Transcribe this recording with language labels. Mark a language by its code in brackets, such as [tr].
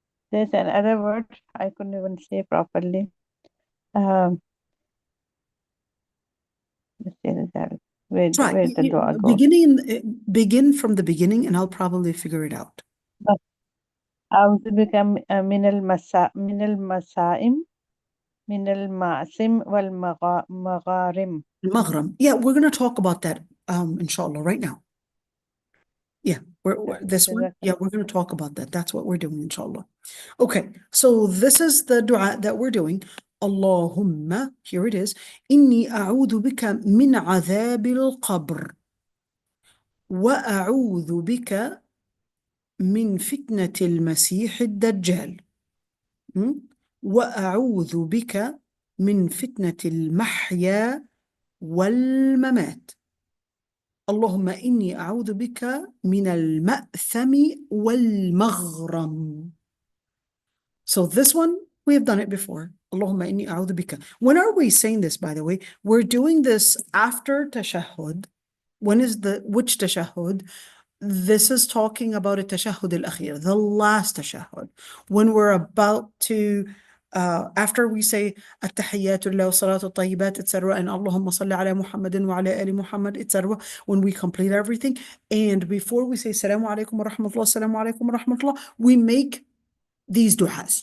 [en] There's another word I couldn't even say properly. Let's say that. Where the dua goes. Begin from the beginning, and I'll probably figure it out. [ar] أعوذ بك من المسائم من المعصم والمغارم. المغرم. [en] Yeah, we're going to talk about that, inshallah, right now. Yeah, this one. Yeah, we're going to talk about that. That's what we're doing, inshallah. Okay, so this is the dua that we're doing. Allahumma, here it is. Inni a'udhu bika min adhab al-qabr. Wa a'udhu bika min fitnati al-Masih al-Dajjal. [ar] وأعوذ بك من فتنة المحيا والممات. اللهم إني أعوذ بك من المأثم والمغرم. [en] So this one, we have done it before. Allahumma inni a'udhu bika. When are we saying this, by the way? We're doing this after tashahud. Which tashahud? This is talking about a tashahud al-akhir, the last tashahud. When we're about to, after we say at-tahiyyatu lillahi wa salatu at-tayyibat, etc., and Allahumma salli ala Muhammadin wa ala ali Muhammad, etc., when we complete everything, and before we say Assalamu alaikum wa rahmatullah, Assalamu alaikum wa rahmatullah, we make these du'as.